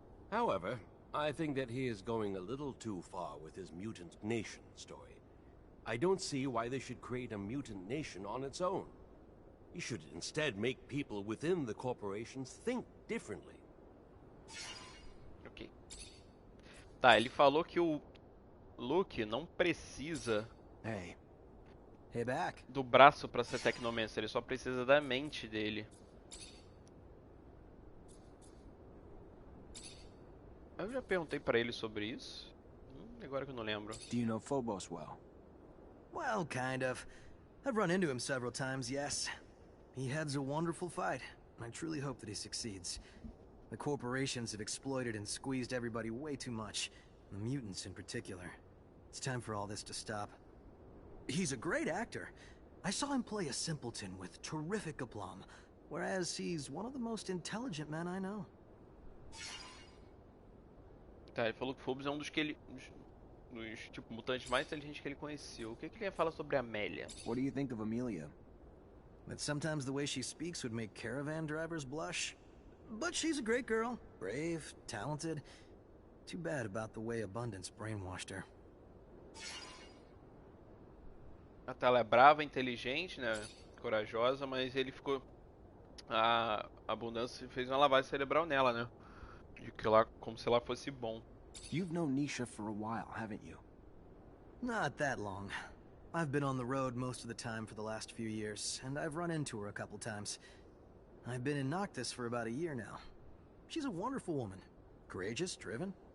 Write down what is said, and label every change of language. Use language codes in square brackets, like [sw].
[en] However, I think that he is going a little too far with his mutant nation story. I don't see why they should create a mutant nation on its own. He should instead make people within the corporations think differently. Ok. [pt] Tá, ele falou que o Luke não precisa [en] Hey back. [pt] do braço pra ser Technomancer, ele só precisa da mente dele. Eu já perguntei pra ele sobre isso. Agora que eu não lembro. [en] Do you know Phobos well? Well, kind of. I've run into him several times, yes. He heads a wonderful fight, and I truly hope that he succeeds. The corporations have exploited and squeezed everybody way too much, the mutants in particular. It's time for all this to stop. He's a great actor. I saw him play a simpleton with terrific aplomb, whereas he's one of the most intelligent men I know. [pt] Tá, ele falou que Phobos é um dos que ele... dos tipo, mutantes mais inteligentes que ele conheceu. O que ele ia falar sobre a Amélia? [en] What do you think of Amelia? That sometimes the way she speaks would make caravan drivers blush. But she's a great girl. Brave, talented. Too bad about the way Abundance brainwashed her. [pt] Até ela é brava, inteligente, né? Corajosa, mas ele ficou... A Abundância fez uma lavagem cerebral nela, né? De que ela, como se ela fosse bom. [en] You've known Nisha for a while, haven't you? Not that long. I've been on the road most of the time for the last few years, and I've run into her a couple times. I've been in Noctis for about a year now. She's a wonderful woman. Courageous, driven.